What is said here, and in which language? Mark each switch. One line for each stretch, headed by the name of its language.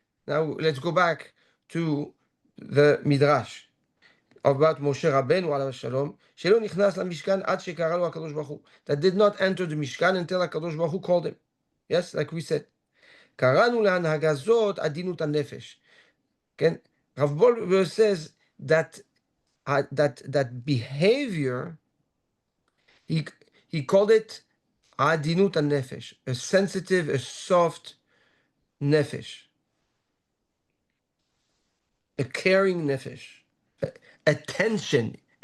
English: Now let's go back to the Midrash about Moshe Rabbeinu
Hebrew: עליו השלום, שלא נכנס למשכן עד שקרא לו הקדוש ברוך הוא.
English: That did not enter the משכן until הקדוש ברוך הוא called him. Yes, like we said.
Hebrew: קראנו להנהגה זאת עדינות הנפש. כן?
English: רב בולבר says that behavior, he called it עדינות הנפש, a sensitive, a soft nefesh, a caring nefesh, attention.